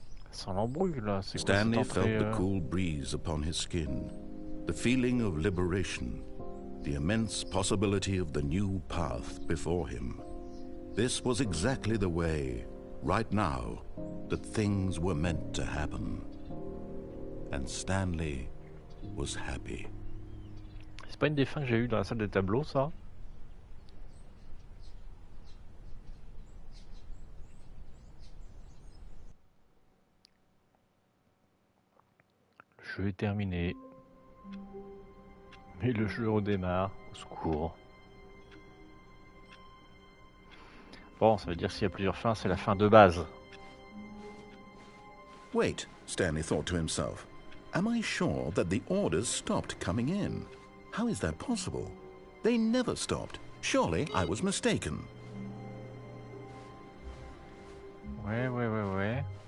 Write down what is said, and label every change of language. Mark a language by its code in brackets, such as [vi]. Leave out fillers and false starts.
[en] Stanley felt the cool breeze upon his skin, the feeling of liberation, the immense possibility of the new path before him. This was exactly the way, right now, that things were meant to happen. And Stanley was happy. [fr] C'est pas une des fins que j'ai eues dans la salle des tableaux, ça? Le jeu est terminé. Mais le jeu redémarre. Au secours. Bon, ça veut dire s'il y a plusieurs fins, c'est la fin de base. [en] Wait, Stanley thought to himself. Am I sure that the orders stopped coming in? How is that possible? They never stopped. Surely I was mistaken. [fr] Ouais.